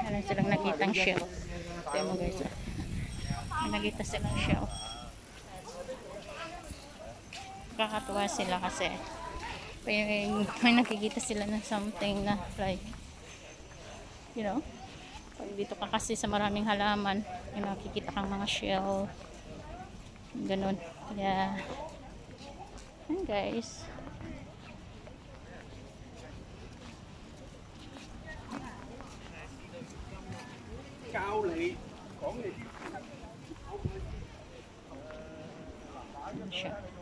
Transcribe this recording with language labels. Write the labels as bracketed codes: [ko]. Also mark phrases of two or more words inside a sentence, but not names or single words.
[tl] silang nakitang shell. Tignan mo guys. May nakita silang shell. Kakatuwa sila kasi may nakikita sila ng something na [en] like, you know, [tl] pag dito ka kasi sa maraming halaman, may nakikita kang mga shell. Ganun. Kaya, yan guys. Siya.